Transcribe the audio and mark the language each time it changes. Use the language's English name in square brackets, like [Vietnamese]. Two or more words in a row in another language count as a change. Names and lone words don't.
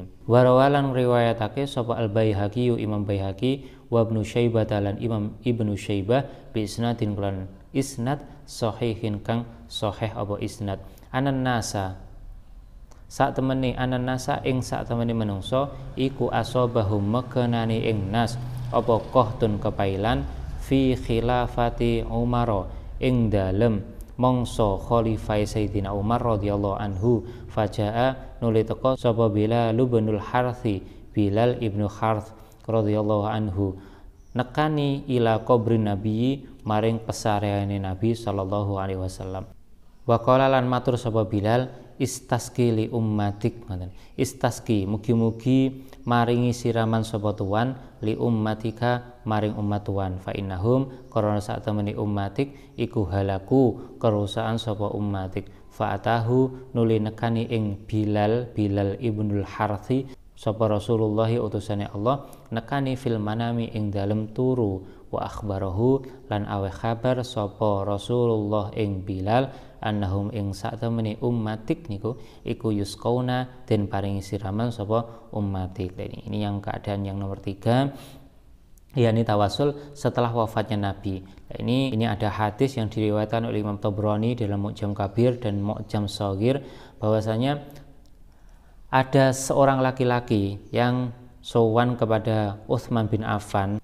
[Javanese] Warawalan riwayatake sapa Al-Baihaqi Imam Baihaqi [Arabic] wa Ibnu Syaibah [Javanese] lan Imam Ibnu Syaibah [Arabic] bi isnadin [Javanese] lan isnad sahihin kang sahih apa isnad [Arabic] anan nasa [Javanese] sak temene [Arabic] anan nasa [Javanese] ing sak temene menungso iku asobahum mekenani ing nas apa qahtun kepailan [Arabic] fi khilafati Umar [Javanese] ing dalem mangsa khalifah Sayyidina Umar [Arabic] radhiyallahu anhu [Javanese] fajaa nuli teka sapa Bilal bin Harthi Bilal ibnu Harth [Arabic] radhiyallahu anhu [Javanese] nekani [Arabic] ila kubrin nabi [Javanese] maring pesareane Nabi [Arabic] sallallahu alaihi wasallam wa qala [Javanese] lan matur sapa Bilal [Arabic] istaski li ummatik istaski [Javanese] mugi-mugi maringi siraman sapa tuan [Arabic] li ummatika [Javanese] maring umat tuan [Arabic] fa innahum [Javanese] karena sak temene ummatik iku halaku kerusakan sapa ummatik [Arabic] fa atahu [Javanese] nuli nekani ing Bilal ibnul Harthi sapa Rasulullah utusane Allah nekani [Arabic] fil manami [Javanese] ing dalem turu [Arabic] wa akhbarahu [Javanese] lan awe kabar sapa Rasulullah ing Bilal annahum ing sak temene ummatik niku iku yusqauna den paringi siraman sapa ummatik. [Indonesian] Ini yang keadaan yang nomor 3 yakni tawasul setelah wafatnya Nabi. Ini ada hadis yang diriwayatkan oleh Imam Tabrani dalam Mu'jam Kabir dan Mu'jam Shaghir bahwasanya ada seorang laki-laki yang sowan kepada Utsman bin Affan.